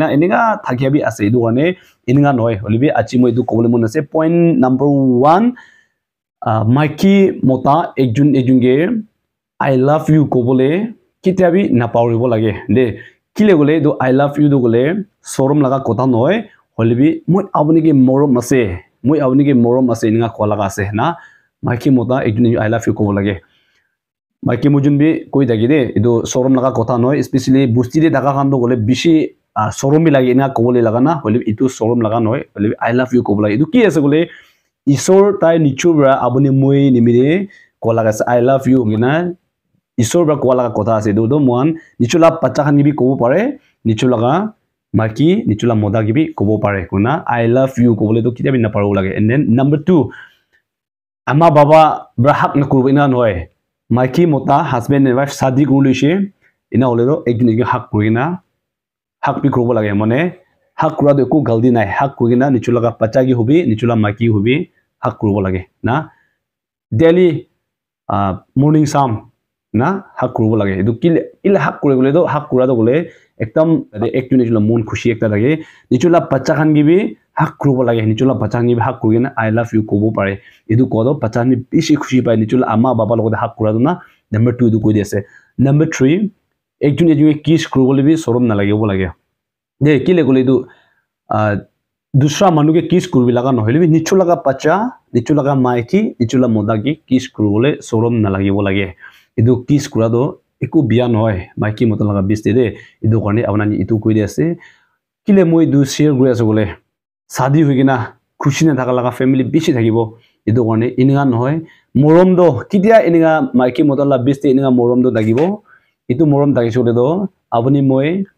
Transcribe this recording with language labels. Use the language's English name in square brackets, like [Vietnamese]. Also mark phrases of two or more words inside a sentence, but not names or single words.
[Naga Pidgin] eninga thakia bi ase idu karne eninga noy olibi achi moi du kobole mon ase [English] point number 1 [Naga Pidgin] maiki mota ekjun ejunge [English] I love you [Naga Pidgin] kobole kitiabi na pawribo lage de kile gole do [English] I love you [Naga Pidgin] do gole sorom laga kotha noy holibi moi abuni ke morom ase moi abuni ke morom ase ninga kola ase na maiki mota ekjun [English] I love you [Naga Pidgin] kobole lage Maiki mujun bi koi dagi de idu sorom laga kotha noy especially busti de daga kan do gole bishi sorom bi lagi ina kobole laga na hole itu sorom laga noy hole [English] I love you [Naga Pidgin] kobole idu ki ase gole isor tai nichu bra abuni moi nimire ko laga [English] I love you [Naga Pidgin] ngina isor bra ko laga kotha ase do moan nichula pacha khan bi kobo pare nichula ga maki nichula moda gibi kobo pare kuna [English] I love you [Naga Pidgin] kobole to kitia bi na paro lage [English] and then number 2 [Naga Pidgin] ama baba bra hak na kurbo ina noy Maiki mota [English] husband and wife [Naga Pidgin] shadi kulishe ina hole do ekjun ekjun hak kurina hak bi kurbo lage mane hak kura do ko galdi nai hak kurina nichula ga pacha gi hobi nichula maki hobi hak kurbo lage na [English] daily morning [Naga Pidgin] sam na hak kurbo lage edu kile ila hak kure gole do hak kura do gole ekdam ekjun nichula mon khushi ekta lage nichula pacha khan gi bi hak kurbo lage nichula pacha gi bi hak kurina [English] I love you [Naga Pidgin] kobo pare edu kodo pacha ni bishi khushi pai nichula ama baba logote hak kura do na [English] number 2 [Naga Pidgin] edu koi ase [English] number 3 [Naga Pidgin] ekjun ekjun kiss kurbo le bi sorom na lage bo lage de kile gole edu dusra manu ke kiss kurbi laga nohile bi nichula ga pacha nichula ga maiki nichula moda gi kiss kurbole sorom na lage bo lage edu kiss kura do eku biya noy maiki mota laga biste de edu karne abana ni itu koi ase kile moi du share gure ase gole shadi hoigina khushi na thaka laga family bishi thakibo edu karne ininga noy morom do kidia ininga maiki mota la biste ininga morom do dagibo itu morom dagisole do abuni moi